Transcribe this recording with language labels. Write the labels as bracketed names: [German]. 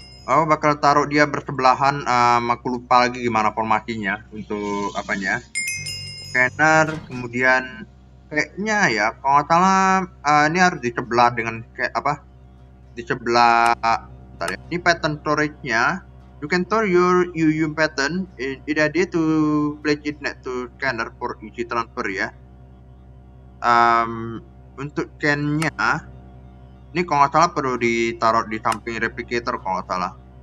[Indonesian] Oh, bakal taruh dia bersebelahan. Aku lupa lagi gimana formasinya untuk apanya. Scanner, kemudian kayaknya ya, kalau nggak salah ini harus di sebelah dengan kayak apa? Di sebelah. Bentar ya. Ini pattern storage-nya. [English] You can store your UU pattern in idea to place it next to scanner for easy transfer ya. [Indonesian] Untuk scan-nya, ini kalau nggak salah perlu ditaruh di samping replicator kalau nggak salah.